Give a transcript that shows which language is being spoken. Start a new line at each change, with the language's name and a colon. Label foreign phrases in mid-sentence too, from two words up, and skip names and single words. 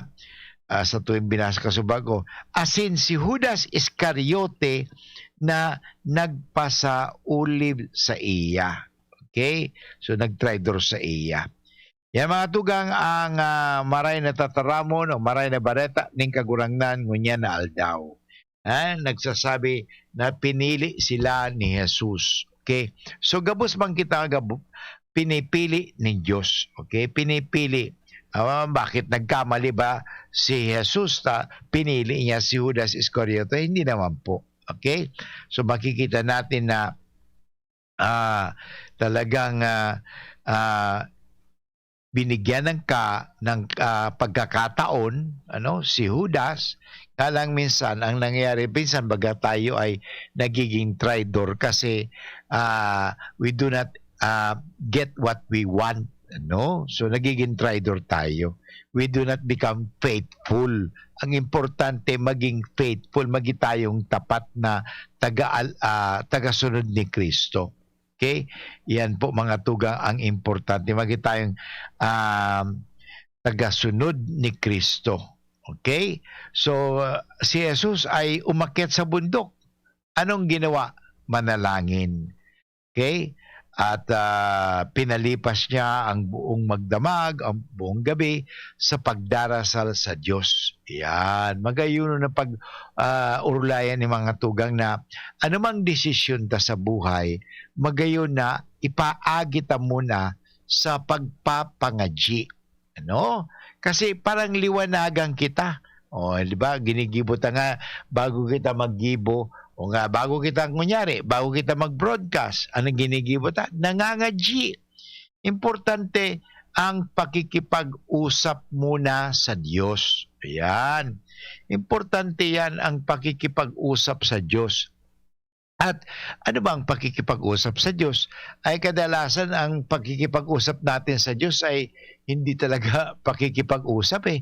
Bikol: Sa tuwing binasa kasubago. Asin si Judas Iscariote na nagpasaulib sa iya. Okay? So nagtraidor sa iya. Yan mga tugang ang maray na tataramon o maray na bareta ning kagurangnan ngunya na aldaw.
Filipino: Nagsasabi na pinili sila ni Jesus. Okay?
Bikol: So gabos bang kita pinipili ni Diyos.
Filipino: Okay? Pinipili. Bakit nagkamali ba si Jesus pinili niya si Judas Iscariote? Hindi naman po. Okay? So makikita natin na talagang binigyan ng pagkakataon si Judas. Kalang minsan ang nangyayari minsan baga tayo ay nagiging traidor kasi
English: we do not get what we want.
Filipino: So nagiging traidor tayo.
English: We do not become faithful.
Filipino: Ang importante maging faithful, maging tayong tapat na tagasunod ni Kristo. Okay? Yan po mga tugang ang importante. Maging tayong tagasunod ni Kristo. Okay? So si Jesus ay umakyat sa bundok. Anong ginawa? Manalangin. Okay? At pinalipas niya ang buong magdamag, ang buong gabi sa pagdarasal sa Diyos. Yan.
Bikol: Magayuno na pag-urulayan ni mga tugang na anumang desisyon ta sa buhay, magayon na ipaagita muna sa pagpapangadji. Kasi parang liwanagan kita.
Filipino: Di ba?
Bikol: Ginigibo ta nga bago kita maggibo. O nga, bago kita mag-broadcast, anong ginigibo ta? Nangangadji.
Filipino: Importante ang pakikipag-usap muna sa Diyos. Ayan. Importante yan ang pakikipag-usap sa Diyos. At ano ba ang pakikipag-usap sa Diyos? Ay kadalasan ang pakikipag-usap natin sa Diyos ay hindi talaga pakikipag-usap .